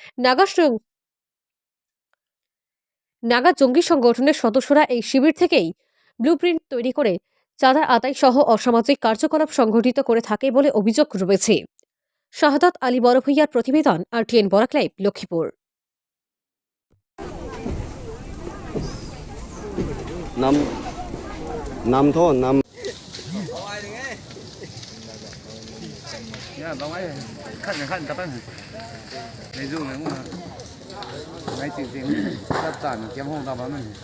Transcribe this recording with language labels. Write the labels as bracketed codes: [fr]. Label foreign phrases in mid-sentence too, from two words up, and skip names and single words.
[bn] নাগা জঙ্গি সংগঠনের সদস্যরা এই শিবির থেকেই ব্লুপ্রিন্ট তৈরি করে চাঁদা আদায় সহ অসামাজিক কার্যকলাপ সংঘটিত করে থাকে বলে অভিযোগ রয়েছে। শাহাদাত আলী বড়ভূইয়ার প্রতিবেদন, RTN বরাক লাইভ, লক্ষ্মীপুর। নাম [zh] 呀，老外看咋办？没肉呢嘛，买这那咱监控咋办呢？